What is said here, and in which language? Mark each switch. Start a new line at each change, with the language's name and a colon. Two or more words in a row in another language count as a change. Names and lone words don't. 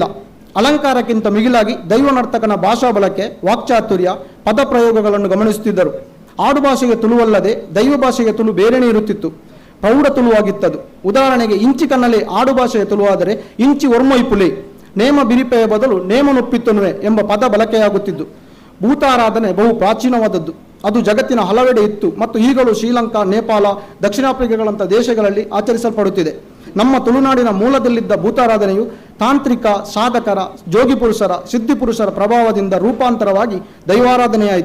Kannada: ಅಲಂಕಾರಕ್ಕಿಂತ ಮಿಗಿಲಾಗಿ ದೈವ ನರ್ತಕನ ಭಾಷಾ ಬಳಕೆ, ವಾಕ್ಚಾತುರ್ಯ, ಪದಪ್ರಯೋಗಗಳನ್ನು ಗಮನಿಸುತ್ತಿದ್ದರು. ಆಡು ಭಾಷೆಗೆ ತುಳುವಲ್ಲದೆ ದೈವ ಭಾಷೆಗೆ ತುಳು ಬೇರೆನೇ ಇರುತ್ತಿತ್ತು. ಪ್ರೌಢ ತುಳುವಾಗಿತ್ತದು. ಉದಾಹರಣೆಗೆ
Tulu: ಇಂಚಿ ಕನ್ನಲೆ
Kannada: ಆಡು ಭಾಷೆಯ ತುಳುವಾದರೆ
Tulu: ಇಂಚಿ ಒರ್ಮೊಯ್ಪುಲೆ,
Kannada: ನೇಮ ಬಿರಿಪೆಯ ಬದಲು
Tulu: ನೇಮ ನೊಪ್ಪಿತ್ತುನುವೆ
Kannada: ಎಂಬ ಪದ ಬಳಕೆಯಾಗುತ್ತಿದ್ದು. ಭೂತಾರಾಧನೆ ಬಹು ಪ್ರಾಚೀನವಾದದ್ದು. ಅದು ಜಗತ್ತಿನ ಹಲವೆಡೆ ಇತ್ತು ಮತ್ತು ಈಗಲೂ ಶ್ರೀಲಂಕಾ, ನೇಪಾಳ, ದಕ್ಷಿಣ ಆಫ್ರಿಕಾಗಳಂಥ ದೇಶಗಳಲ್ಲಿ ಆಚರಿಸಲ್ಪಡುತ್ತಿದೆ. ನಮ್ಮ ತುಳುನಾಡಿನ ಮೂಲದಲ್ಲಿದ್ದ ಭೂತಾರಾಧನೆಯು ತಾಂತ್ರಿಕ, ಸಾಧಕರ, ಜೋಗಿಪುರುಷರ, ಸಿದ್ಧಿಪುರುಷರ ಪ್ರಭಾವದಿಂದ ರೂಪಾಂತರವಾಗಿ ದೈವಾರಾಧನೆಯಾಯಿತು.